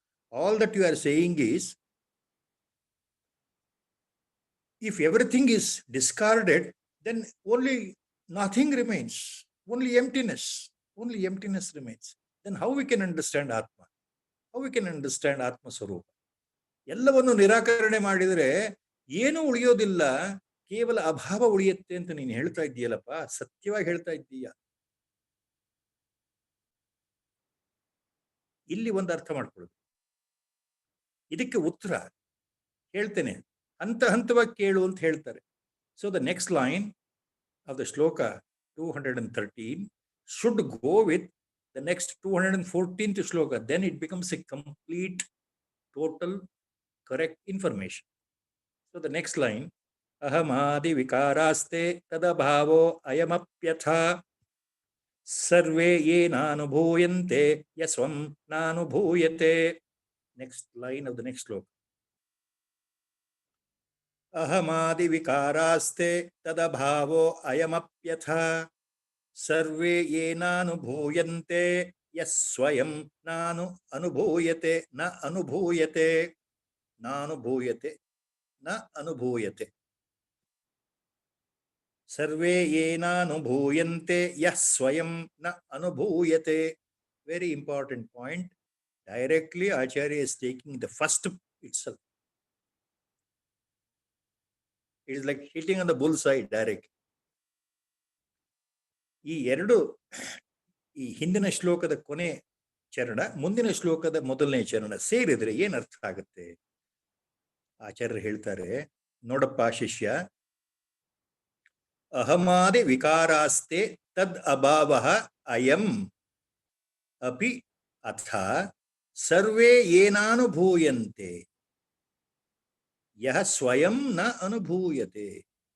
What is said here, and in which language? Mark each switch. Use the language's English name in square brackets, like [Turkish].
[English] All that you are saying is, if everything is discarded, then only nothing remains. Only emptiness. Only emptiness remains. Then how we can understand Atma? How we can understand Atma Swarupa? [Kannada] ಎಲ್ಲವನ್ನು ನಿರಾಕರಣೆ ಮಾಡಿದರೆ ಏನೂ ಉಳಿಯೋದಿಲ್ಲ, ಕೇವಲ ಅಭಾವ ಉಳಿಯುತ್ತೆ ಅಂತ ನೀನು ಹೇಳ್ತಾ ಇದ್ದೀಯಲ್ಲಪ್ಪ, ಸತ್ಯವಾಗಿ ಹೇಳ್ತಾ ಇದ್ದೀಯ. ಇಲ್ಲಿ ಒಂದು ಅರ್ಥ ಮಾಡ್ಕೊಳ್ಳೋದು, ಇದಕ್ಕೆ ಉತ್ತರ ಹೇಳ್ತೇನೆ, ಹಂತ ಹಂತವಾಗಿ ಕೇಳು ಅಂತ ಹೇಳ್ತಾರೆ. [English] So the next line, of the shloka 213 should go with the next 214th shloka. Then it becomes a complete, total, correct information. So the next line, [Sanskrit] ahamadi vikaraste tadabhavo ayamapyatha sarve ye nanubhuyante yasvam nanubhuyate. [English] Next line of the next sloka. [Sanskrit] अहमादि विकारास्ते तदभावो अयमप्यथा सर्वे येनानुभूयन्ते यस्वयं नानु अनुभूयते न अनुभूयते नानुभूयते न अनुभूयते सर्वे येनानुभूयन्ते यस्वयं न अनुभूयते. [English] Very important point. Directly Acharya is taking the first itself. It is like hitting on the bullseye direct. [Kannada] ಈ ಎರಡು ಈ ಹಿಂದಿನ ಶ್ಲೋಕದ ಕೊನೆ ಚರಣ ಮುಂದಿನ ಶ್ಲೋಕದ ಮೊದಲನೇ ಚರಣ ಸೇರಿದ್ರೆ ಏನ್ ಅರ್ಥ ಆಗುತ್ತೆ? ಆಚಾರ್ಯರು ಹೇಳ್ತಾರೆ, ನೋಡಪ್ಪ ಶಿಷ್ಯ, [Sanskrit] ಅಹಮಾದಿ ವಿಕಾರಾಸ್ತೆ ತದ್ ಅಭಾವ ಅಯಂ ಅಪಿ ಅಥ ಸರ್ವೇ ಏನಾನುಭೂಯಂತೆ ಯಹ ಸ್ವಯಂ ನ ಅನುಭೂಯತೆ.